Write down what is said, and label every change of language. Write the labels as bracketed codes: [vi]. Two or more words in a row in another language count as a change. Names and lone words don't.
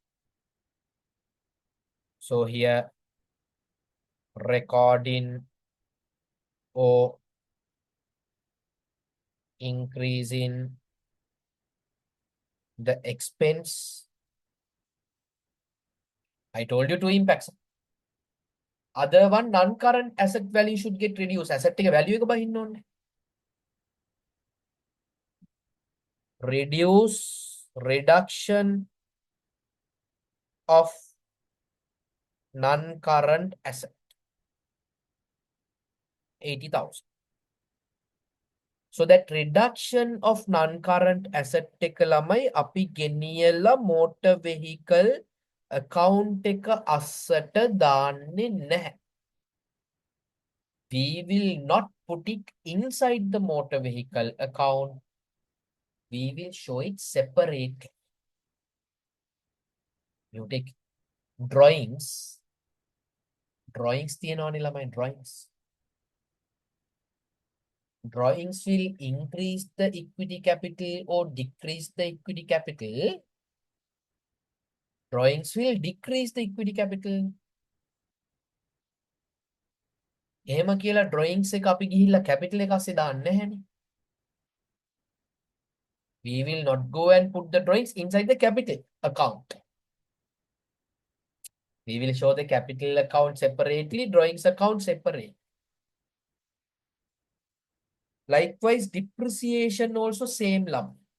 [en] So here recording or increasing the expense. I told you two impacts. Other one, non-current asset value should get reduced. [si] Asset එක value එක බහින්න ඕනේ. [en] Reduction of non-current asset 80,000. So that reduction of non-current asset [si] එක ළමයි අපි ගෙනියලා [en] motor vehicle account [si] එක අස්සට දාන්නේ නැහැ. [en] We will not put it inside the motor vehicle account. We will show it separate. You take drawings. [si] Drawings තියෙනවනේ ළමයි drawings. [en] Drawings will increase the equity capital or decrease the equity capital. Drawings will decrease the equity capital. [si] එහෙම කියලා drawings එක අපි ගිහිල්ලා capital එක අස්සේ දාන්නේ නැහැනේ. [en] We will not go and put the drawings inside the capital account. We will show the capital account separately, drawings account separate. Likewise, depreciation also same lump.